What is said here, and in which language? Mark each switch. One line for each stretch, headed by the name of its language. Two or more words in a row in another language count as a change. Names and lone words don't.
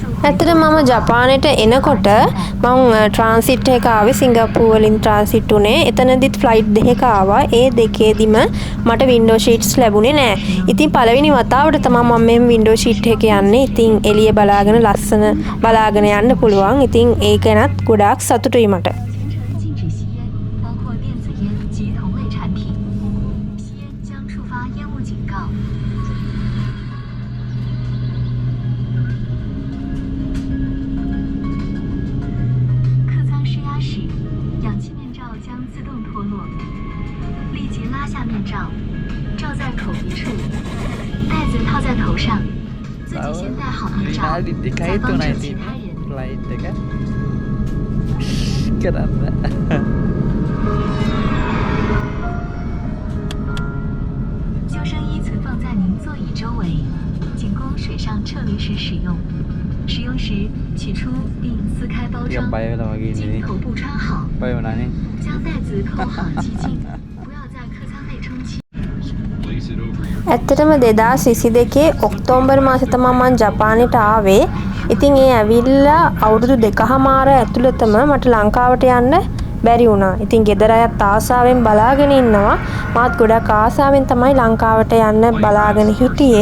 Sinhala: ඇත්තටම මම ජපානයට එනකොට මම ට්‍රාන්සිට් එක ආවේ සිංගප්පූරු වලින් ට්‍රාන්සිට් උනේ. එතනදිත් ෆ්ලයිට් දෙකක ආවා. ඒ දෙකේදීම මට
English: window seats
Sinhala: ලැබුණේ නෑ. ඉතින් පළවෙනි වතාවට තමයි මම මේ
English: window seat
Sinhala: එක යන්නේ. ඉතින් එළිය බලාගෙන ලස්සන බලාගෙන යන්න පුළුවන්. ඉතින් ඒක ගැනත් ගොඩාක් සතුටුයි මට.
Chinese: 禁止吸烟，包括电子烟及同类产品。吸烟将触发烟雾警告。客舱施压时，氧气面罩将自动脱落，立即拉下面罩，罩在口鼻处，袋子套在头上，自己先戴好面罩，再帮助其他人。
Sinhala: ෆ්ලයිට් එක කරන්න.
Chinese: 救生衣存放在您座椅周围，仅供水上撤离时使用。使用时取出并撕开包
Sinhala: ටිකක්
Chinese: 装，
Sinhala: බය වෙලා වගේ
Chinese: 经
Sinhala: ඉන්නේ.
Chinese: 头部穿好，
Sinhala: බය වුණානේ.
Chinese: 将袋子扣好系紧，不要在客舱内充气。
Sinhala: ඇත්තටම 2022 ඔක්තෝබර් මාසේ තමයි මම ජපානයට ආවේ. ඉතින් ඒ ඇවිල්ලා අවුරුදු 2කමාර ඇතුළතම මට ලංකාවට යන්න බැරි වුණා. ඉතින් ගෙදර අයත් ආසාවෙන් බලාගෙන ඉන්නවා. මාත් ගොඩක් ආසාවෙන් තමයි ලංකාවට යන්න බලාගෙන හිටියේ.